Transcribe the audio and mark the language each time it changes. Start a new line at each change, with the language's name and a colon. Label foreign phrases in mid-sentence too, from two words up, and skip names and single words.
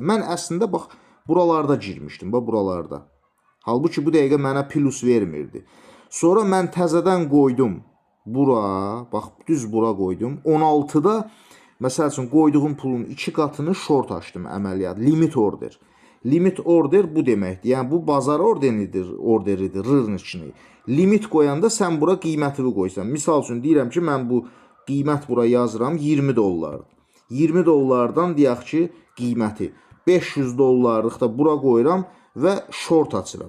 Azerbaijani: Mən əslində bax buralarda girmişdim, bax buralarda. Halbuki bu dəqiqə mənə plus vermirdi. Sonra mən təzədən qoydum bura, bax düz bura qoydum. 16-da məsəl üçün qoyduğum pulun 2 qatını short açdım əməliyyat,
English: limit order. Limit order
Azerbaijani: bu deməkdir. Yəni bu bazar orderidir, rırnıçını. Limit qoyanda sən bura qiymətini qoysan. Misal üçün deyirəm ki, mən bu qiymət bura yazıram 20 dollar. 20 dollardan deyək ki, qiyməti 500 dollarlıq da bura qoyuram və short açıram.